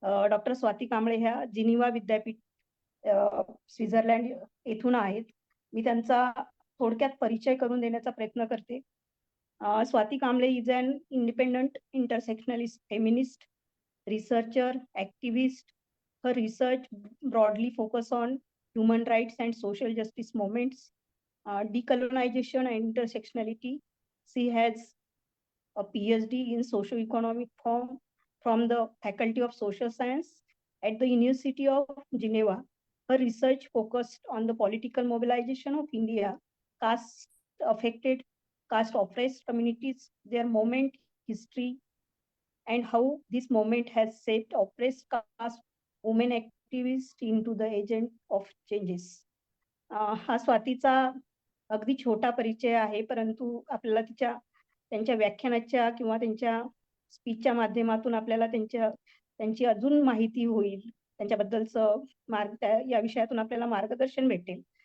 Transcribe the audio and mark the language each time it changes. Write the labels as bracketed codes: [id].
[mr] Doctor Swati Kamble ह्या Geneva विद्यापीठ Switzerland येथून आहेत. मी त्यांचा थोडक्यात परिचय करून देण्याचा प्रयत्न करते. [en] Swati Kamble is an independent intersectionalist feminist researcher, activist. Her research broadly focus on human rights and social justice movements, decolonization and intersectionality. She has a PhD in socio-economic from the Faculty of Social Science at the University of Geneva. Her research focused on the political mobilization of India, caste-affected, caste-oppressed communities, their moment, history, and how this movement has shaped oppressed caste women activists into the agent of changes. [mr] हा स्वातीचा अगदी छोटा परिचय आहे, परंतु आपल्याला त्यांच्या व्याख्यानाच्या किंवा त्यांच्या स्पीचच्या माध्यमातून आपल्याला त्यांची अजून माहिती होईल, त्यांच्याबद्दलचं या विषयातून आपल्याला मार्गदर्शन भेटेल.